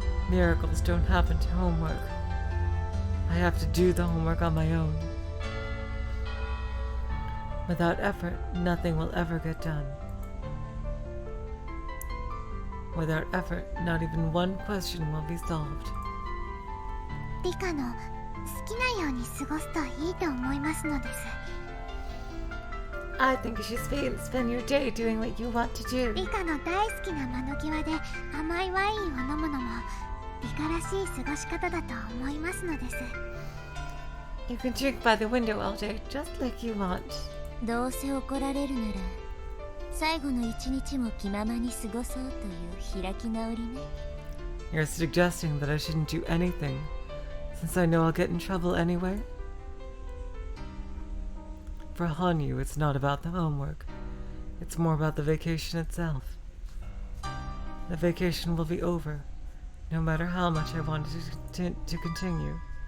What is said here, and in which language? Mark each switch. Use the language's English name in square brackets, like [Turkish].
[English] Miracles don't happen to homework. I have to do the homework on my own. Without effort, nothing will ever get done. Without effort, not even one question will be solved. [Japanese] リカの好きなように過ごすといいと思いますのです。 [English] I think you should spend your day doing what you want to do. [Japanese] リカの大好きな窓際で甘いワインを飲むのもリカらしい過ごし方だと思いますのです。 [English] You can drink by the window all day, just like you want. [Japanese] どうせ怒られるなら最後の一日も気ままに過ごそうという開き直りね。 [English] You're suggesting that I shouldn't do anything, since I know I'll get in trouble anyway? For Hanyu, it's not about the homework. It's more about the vacation itself. The vacation will be over, no matter how much I wanted to continue.